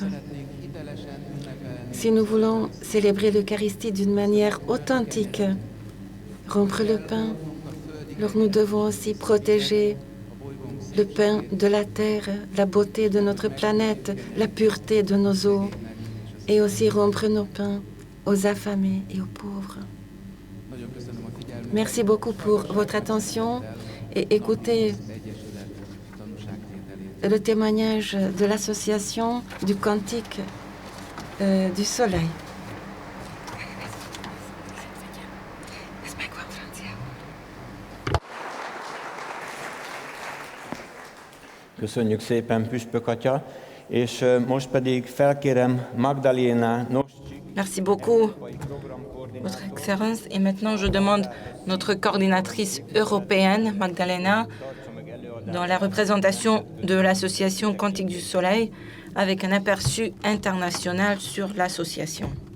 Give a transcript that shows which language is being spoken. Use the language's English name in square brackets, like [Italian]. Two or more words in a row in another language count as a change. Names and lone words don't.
[French] Si nous voulons célébrer l'Eucharistie d'une manière authentique, rompre le pain, alors nous devons aussi protéger le pain de la terre, la beauté de notre planète, la pureté de nos eaux, et aussi rompre nos pains aux affamés et aux pauvres. Merci beaucoup pour votre attention et écoutez le témoignage de l'association du Cantique du Soleil. [Hungarian] Köszönjük szépen, Püspök atya, és most pedig felkérem Magdaléna Noscik. [French] Merci beaucoup, Votre Excellence. Et maintenant, je demande notre coordinatrice européenne, Magdalena, dans la représentation de l'association Cantique du Soleil, avec un aperçu international sur l'association.